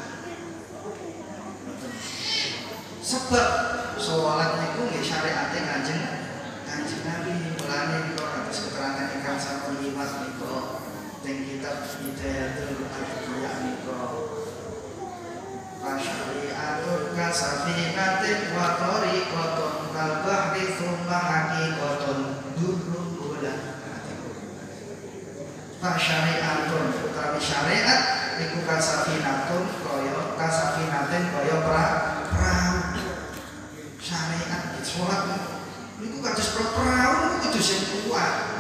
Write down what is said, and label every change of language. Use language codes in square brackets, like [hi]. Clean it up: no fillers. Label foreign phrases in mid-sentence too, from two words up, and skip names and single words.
[jv] Sebab salat niku nggih syariate Kanjeng Nabi. Mulane niku kados keterangan ingkang sampun liwat niku teng kitab Hidayatul Atqiya niku. [ar] فالشريعة كسفينة وطريقة كالبحر ثم حقيقة در بلان. [jv] Fasyari'atun utawi syariat iku kasafinatin kaya perahu. Syariat salat niku kados perahu niku kudu sing kuat.